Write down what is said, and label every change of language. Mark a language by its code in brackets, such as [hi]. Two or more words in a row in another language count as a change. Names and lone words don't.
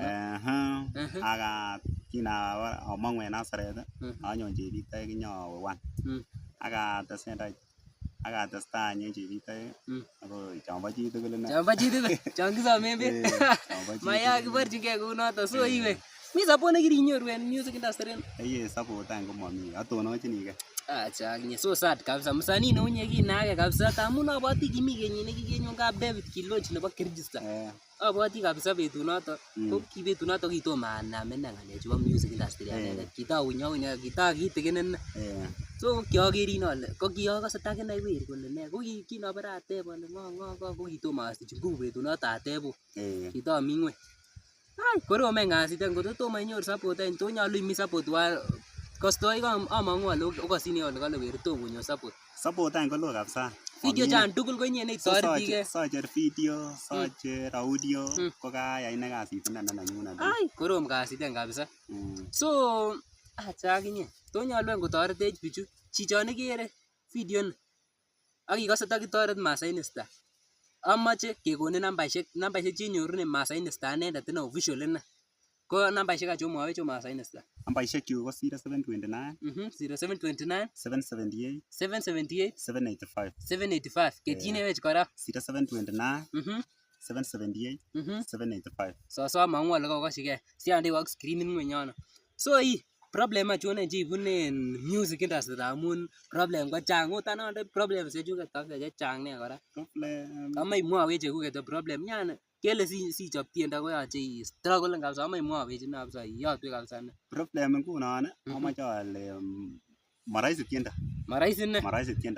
[kln] aka kinamong'u en Nasaret anyon chebitoik nyowe 1 akatestai any en chebitoik akoi chombo chitugul inei chombo chitugul chon kisomen beek maya kiborchingei kounoto so iwe mi support nekirinyoru en [en] music industry [kln] support any komomii atononjinigei acha akinye [en] so sad [kln] kabisa msanii neunye kinage kabisa tamun abwati kimi kenyit nekikenyon kap David Kiloch nebo Kirigista abwati kabisa betunoto ko ki betunoto kitomo anamen ng'alek chebo [en] music industry [kln] anendet kitaunyaunya kitakitigin so kiogerin ale ko kiakose takinai weri kole ne ko kinobere ateb ale ngo ko kitomo asich nguvu betunoto atebo kitomi ng'weny ai korome ngasit ngoto tomo inyoru support any to nyolu imi support kostoik among'u ale okosini ale kale weri tom konyor support any kolo kabisa video chan tugul ko inye neitoretige socher video socher audio ko kayai ine kasit inene nenyunet ai korom kasit any kabisa so acha akinye to nyolu any kotoretech bichu chichon ikere video ni akikose takitoret Masai Star amache kekonin nambaishek chenyorunen Masai Star anendet ine official ine ko nambaishek acho mwawech Masai Star nambaishek kyuk ko 0729 0729 778 778 785 785 ketyinewech kora 0729 778 785 so amang'u ale kokoshigei siandewok screenit ng'weny yono so problem achon cheibunen [en] music industry [kln] amun problem ko chang ot anonde problem chechuket chechang nia kora kama imwawech chekuket problem yani kele sichop tiendo koyoche struggle kabisa ama imwawech kabisa iyotwech kabisa problem ngunon amache ale maraisi tiendo maraisi tiendo